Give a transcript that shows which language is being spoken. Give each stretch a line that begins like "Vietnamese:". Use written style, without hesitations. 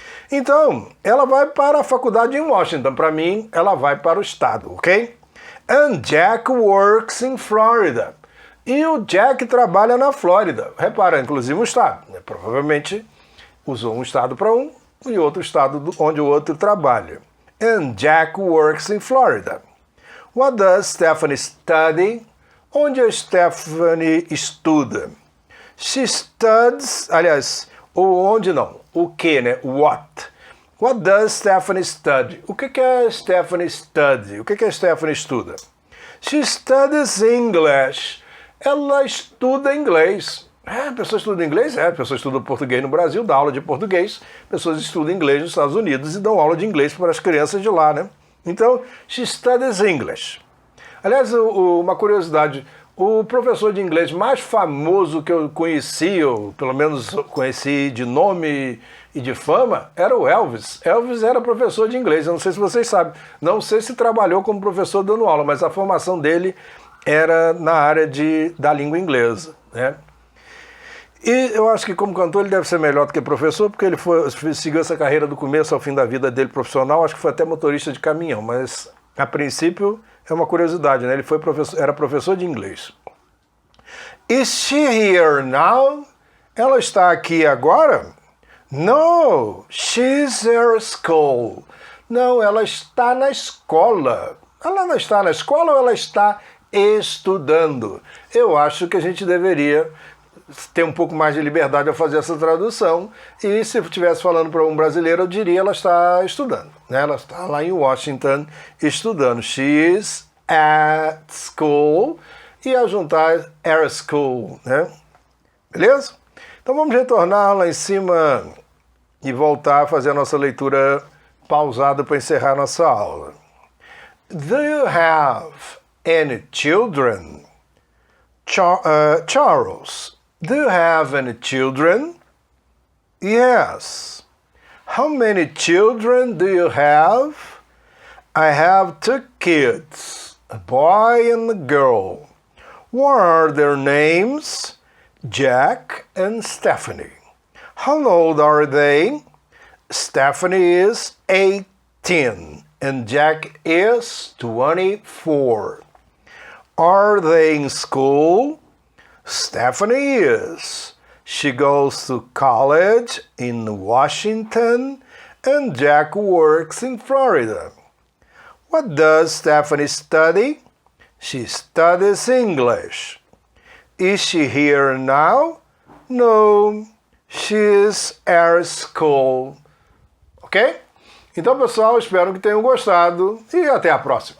Portuguese: Então, ela vai para a faculdade em Washington. Para mim, ela vai para o estado, ok?
English: And Jack works in Florida.
Portuguese: E o Jack trabalha na Flórida. Repara, inclusive o estado. Né? Provavelmente usou um estado para um e outro estado onde o outro trabalha.
English: And Jack works in Florida. What does Stephanie study?
Portuguese: Onde a Stephanie estuda?
English: She studies,
Portuguese: aliás, onde não, o que, né?
English: What? What does Stephanie study?
Portuguese: O que a Stephanie study? O que a Stephanie estuda?
English: She studies English.
Portuguese: Ela estuda inglês. A pessoa estuda inglês? A pessoa estuda português no Brasil, dá aula de português. Pessoas estudam inglês nos Estados Unidos e dão aula de inglês para as crianças de lá, né?
English: Então, she studies English.
Portuguese: Aliás, uma curiosidade, o professor de inglês mais famoso que eu conheci, ou pelo menos conheci de nome e de fama, era o Elvis. Elvis era professor de inglês, eu não sei se vocês sabem. Não sei se trabalhou como professor dando aula, mas a formação dele era na área da língua inglesa, né? E eu acho que como cantor ele deve ser melhor do que professor, porque ele seguiu essa carreira do começo ao fim da vida dele profissional, acho que foi até motorista de caminhão, mas a princípio é uma curiosidade, né? Ele era professor de inglês.
English: Is she here now?
Portuguese: Ela está aqui agora?
English: No, she's at school.
Portuguese: Não, ela está na escola. Ela não está na escola ou ela está estudando? Eu acho que a gente deveria ter um pouco mais de liberdade ao fazer essa tradução, e se eu estivesse falando para um brasileiro, eu diria ela está estudando, né? Ela está lá em Washington estudando.
English: She is at school,
Portuguese: e ao juntar
English: at school, né?
Portuguese: Beleza? Então vamos retornar lá em cima e voltar a fazer a nossa leitura pausada para encerrar nossa aula.
English: Do you have any children? Charles, do you have any children? Yes. How many children do you have? I have 2 kids, a boy and a girl. What are their names? Jack and Stephanie. How old are they? Stephanie is 18 and Jack is 24. Are they in school? Stephanie is. She goes to college in Washington and Jack works in Florida. What does Stephanie study? She studies English. Is she here now? No, she's at school. Ok?
Portuguese: Então, pessoal, espero que tenham gostado e até a próxima.